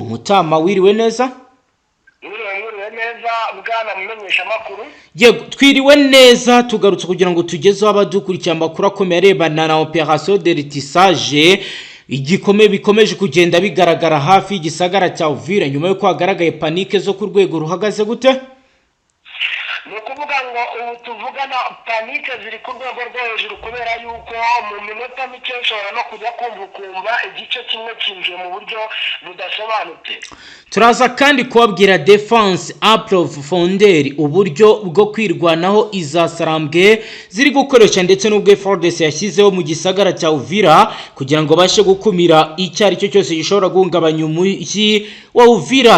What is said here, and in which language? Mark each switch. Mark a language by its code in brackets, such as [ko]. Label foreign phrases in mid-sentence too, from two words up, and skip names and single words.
[rw] Mutama wiriwe neza? Bwana mumenyesha makuru. Yego twiriwe neza, tugarutse kugira ngo tugezeho abadukurikira amakuru akomeye arebana na [fr] opération de ratissage [rw] igikome bikomeje kugenda bigaragara hafi y'igisagara cya Uvira nyuma yo kwagaragaye panike zo ku rwego ruhagaze gute? Nukuvuga ngo ubu tuvugana panike ziri ku rwego rwo hejuru kubera yuko mu minota mike ushobora no kujya kumva igice kimwe kinjiye mu buryo budasobanutse. Turaza kandi kubabwira [fr] defense approfondir [rw] uburyo bwo kwirwanaho izasarambwe ziri gukoresha ndetse n'ubwo FARDC yashyizeho mu gisagara cya Uvira kugira ngo bashe gukumira icyari cyo cyose gishobora guhungabanya umujyi wa Uvira.